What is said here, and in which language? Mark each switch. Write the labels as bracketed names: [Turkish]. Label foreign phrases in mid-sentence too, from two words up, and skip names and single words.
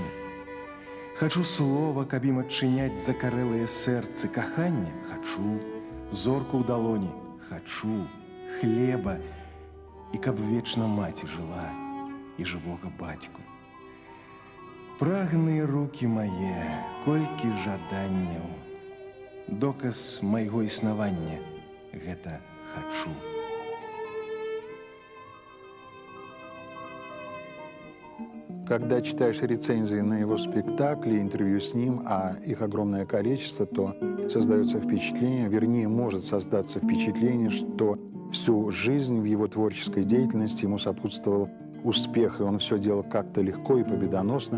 [Belarusian] Хачу слова, каб ім адчыняць закарэлыя сэрцы кахання, хачу зорку ў далоні, хачу хлеба, і каб вечна маці жыла і жывога бацьку. Прагныя рукі мае, колькі жаданняў, доказ майго існавання гэта хачу. [Russian] Когда читаешь рецензии на его спектакли, интервью с ним, а их огромное количество, то создается впечатление, вернее, может создаться впечатление, что всю жизнь в его творческой деятельности ему сопутствовал успех, и он все делал как-то легко и победоносно.